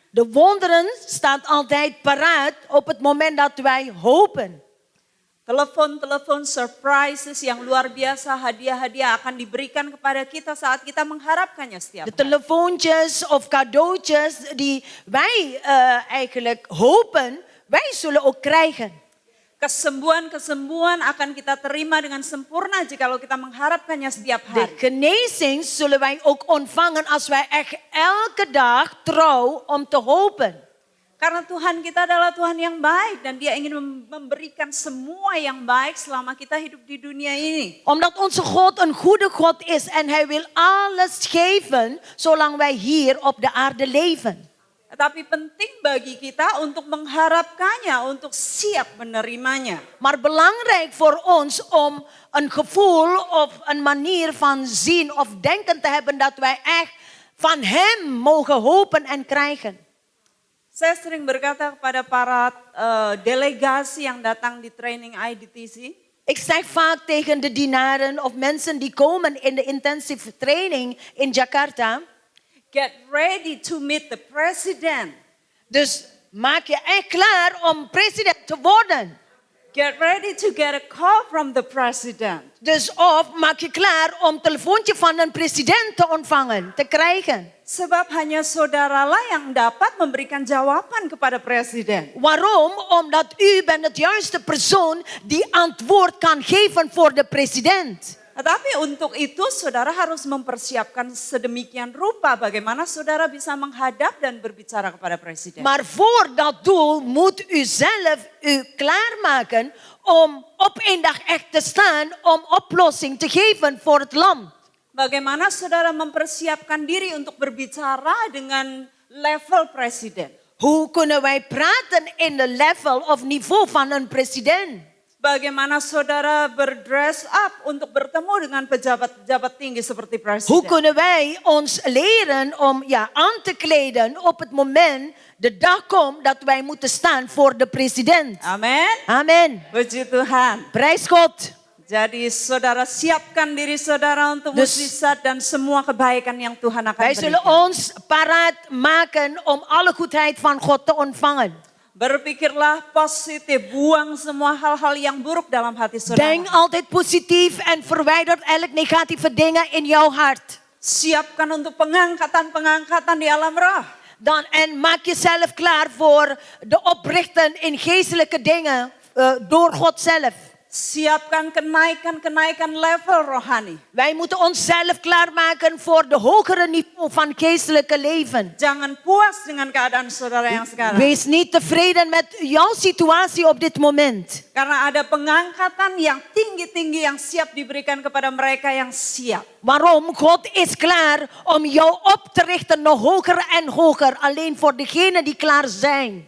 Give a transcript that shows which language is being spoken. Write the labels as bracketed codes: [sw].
[nl] De wonderen staat altijd paraat op het moment dat wij hopen. [id] Telepon-telepon surprises yang luar biasa, hadiah-hadiah akan diberikan kepada kita saat kita mengharapkannya setiap [nl] De [id] hari. [nl] telefoontjes of cadeautjes die wij eigenlijk hopen, wij zullen ook krijgen. [id] Kesembuhan-kesembuhan akan kita terima dengan sempurna jikalau kita mengharapkannya setiap [nl] De [id] hari. [nl] genezing zullen wij ook ontvangen als wij echt elke dag trouw om te hopen. [id] Karena Tuhan kita adalah Tuhan yang baik dan Dia ingin memberikan semua yang baik selama kita hidup di dunia ini. [nl] Omdat onze God een goede God is en hij wil alles geven zolang wij hier op de aarde leven. [id] Tetapi penting bagi kita untuk mengharapkannya, untuk siap menerimanya. [nl] Maar belangrijk voor ons om een gevoel of een manier van zien of denken te hebben dat wij echt van hem mogen hopen en krijgen. [id] Saya sering berkata kepada para delegasi yang datang di training IDTC. [nl] Ik zeg vaak tegen de dienaren of mensen die komen in de intensive training in Jakarta. [en] Get ready to meet the president. [nl] Dus maak je echt klaar om president te worden. [en] Get ready to get a call from the president. [nl] Dus of maak je klaar om telefoontje van een president te ontvangen, te krijgen. [id] Sebab hanya saudaralah yang dapat memberikan jawaban kepada presiden. [nl] Waarom? Omdat u bent het juiste persoon die antwoord kan geven voor de president. [id] Tetapi untuk itu saudara harus mempersiapkan sedemikian rupa bagaimana saudara bisa menghadap dan berbicara kepada presiden. [nl] Maar voor dat doel moet u zelf u klaarmaken om op een dag echt te staan om oplossing te geven voor het land. [id] Bagaimana saudara mempersiapkan diri untuk berbicara dengan level presiden? [nl] Hoe kunnen wij praten in de level of niveau van een president? [id] Bagaimana saudara berdress up untuk bertemu dengan pejabat-pejabat tinggi seperti [nl] Hoe [id] presiden? [nl] kunnen wij ons leren om aan te kleden op het moment de dag komt dat wij moeten staan voor de president? [id] Amin. [nl] Amen. [id] Puji Tuhan. [nl] Prijs God. [id] Jadi saudara siapkan diri saudara untuk [nl] Dus- [id] mujizat dan semua kebaikan yang Tuhan akan [nl] Wij zullen [id] berikan. [nl] ons paraat maken om alle goedheid van God te ontvangen. [id] Berpikirlah positif, buang semua hal-hal yang buruk dalam hati saudara. [nl] Denk altijd positief en verwijder elk negatieve dingen in jouw hart. [id] Siapkan untuk pengangkatan-pengangkatan di alam roh. [nl] En maak jezelf klaar voor de oprichten in geestelijke dingen door God zelf. [id] Siapkan kenaikan-kenaikan level rohani. [nl] Wij moeten onszelf klaarmaken voor de hogere niveau van geestelijke leven. [id] Jangan puas dengan keadaan saudara yang sekarang. [nl] Wees niet tevreden met jouw situatie op dit moment. [id] Karena ada pengangkatan yang tinggi-tinggi yang siap diberikan kepada mereka yang siap. [nl] Waarom? God is klaar om jou op te richten nog hoger en hoger. Alleen voor degenen die klaar zijn.